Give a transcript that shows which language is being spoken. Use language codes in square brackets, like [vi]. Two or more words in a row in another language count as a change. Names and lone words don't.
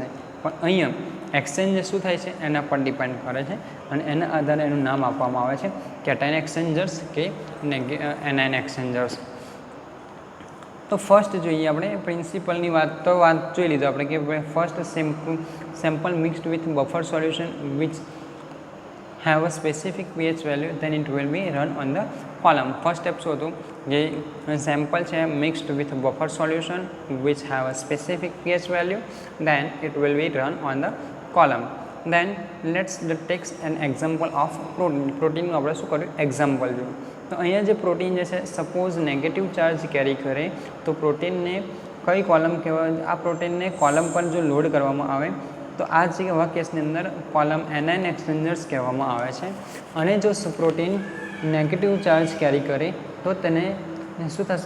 [gu] પણ અહીંયા એક્સચેન્જ શું થાય છે એના પર ડિપેન્ડ કરે છે, અને એના આધારે એનું નામ આપવામાં આવે છે [en] cation exchangers [gu] કે [en] anion exchangers. [gu] તો ફર્સ્ટ જોઈએ આપણે પ્રિન્સિપલની વાત જોઈ લીધો આપણે કે [en] first sample mixed with buffer solution which have a specific pH value, then it will be run on the column. First step [gu] શું હતું? જે સેમ્પલ છે [en] mixed with buffer solution which have a specific pH value, then it will be run on the column. Then let's take an example of protein. [gu] પ્રોટીનનું આપણે શું કર્યું? એક્ઝામ્પલ જોયું। તો અહીંયા જે પ્રોટીન જે છે સપોઝ [en] negative charge carry [gu] કરે તો પ્રોટીનને કઈ કોલમ કહેવાય? આ પ્રોટીનને કોલમ પર જો લોડ કરવામાં આવે તો આ જેવા કેસની અંદર કોલમ [en] anion exchangers [gu] કહેવામાં આવે છે। અને જો પ્રોટીન [en] negative charge carry [gu] કરે તો તેને શું થશે?